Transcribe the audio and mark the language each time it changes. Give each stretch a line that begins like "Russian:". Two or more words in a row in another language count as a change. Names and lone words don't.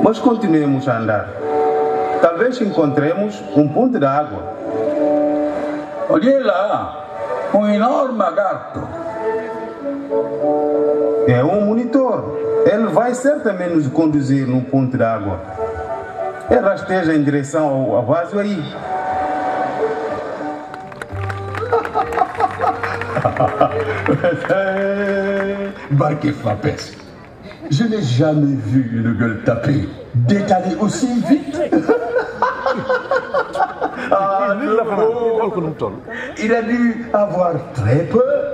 Portuguese: Mas continuemos a andar. Talvez encontremos um ponte de água. Olhei lá, um enorme lagarto. É um monitor. Ele vai certamente nos conduzir num ponte de água. Ele rasteja em direção ao vaso aí.
French: Barquet Frappès, je n'ai jamais vu une gueule tapée détaler aussi vite. Ah, il a dû avoir très peur.